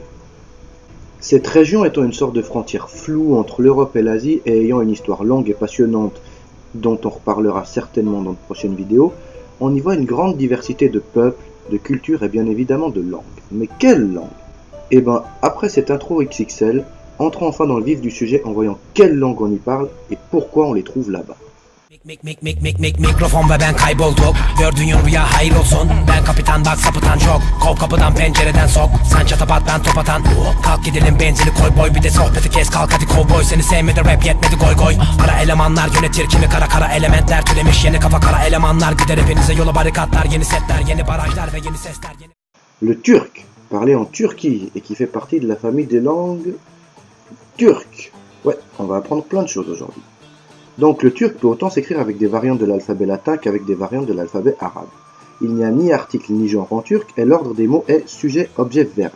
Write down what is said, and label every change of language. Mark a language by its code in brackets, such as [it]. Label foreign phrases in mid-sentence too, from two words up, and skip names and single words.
[fr] Cette région étant une sorte de frontière floue entre l'Europe et l'Asie, et ayant une histoire longue et passionnante, dont on reparlera certainement dans de prochaines vidéos, on y voit une grande diversité de peuples, de cultures et bien évidemment de langues. Mais quelle langue? Eh ben, après cette intro XXL, entrons enfin dans le vif du sujet en voyant quelle langue on y parle et pourquoi on les trouve là-bas. [tr] Mikrofon ve ben kaybolduk. Gördüğün rüya hayır olsun. Ben kapitan bak sapıtan çok. Kov kapıdan pencereden sok. Sen çatapat ben top atan. Kalk gidelim benzini koy boy. Bir de sohbeti kes kalk hadi kovboy. Seni sevmedi rap yetmedi goy goy. Ara elemanlar yönetir kimi kara elementler türemiş. Yeni kafa kara elemanlar gider hepinize yola barikatlar. Yeni setler yeni barajlar ve yeni sesler yeni... [fr] Le turc, parlé en Turquie et qui fait partie de la famille des langues turques. Ouais, on va apprendre plein de choses aujourd'hui. Donc le turc peut autant s'écrire avec des variantes de l'alphabet latin qu'avec des variantes de l'alphabet arabe. Il n'y a ni article ni genre en turc et l'ordre des mots est sujet, objet, verbe.